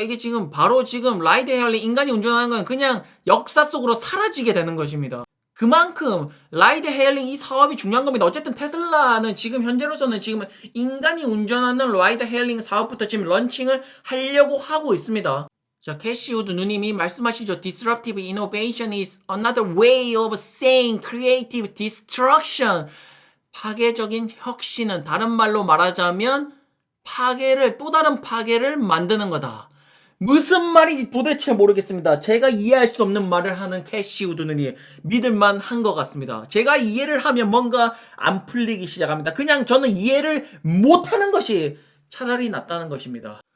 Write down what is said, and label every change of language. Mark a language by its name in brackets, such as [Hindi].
[Korean] 이게 지금 바로 지금 라이드 헤어링 인간이 운전하는 건 그냥 역사 속으로 사라지게 되는 것입니다. 그만큼 라이드 헤일링 이 사업이 중요한 겁니다. 어쨌든 테슬라는 지금 현재로서는 지금 인간이 운전하는 라이드 헤일링 사업부터 지금 런칭을 하려고 하고 있습니다. 자, 캐시우드 누님이 말씀하시죠. [English] Disruptive innovation is another way of saying creative destruction. [Korean] 파괴적인 혁신은 다른 말로 말하자면 또 다른 파괴를 만드는 거다. 무슨 말인지 도대체 모르겠습니다. 제가 이해할 수 없는 말을 하는 캐시우드는 믿을만 한 것 같습니다. 제가 이해를 하면 뭔가 안 풀리기 시작합니다. 그냥 저는 이해를 못하는 것이 차라리 낫다는 것입니다.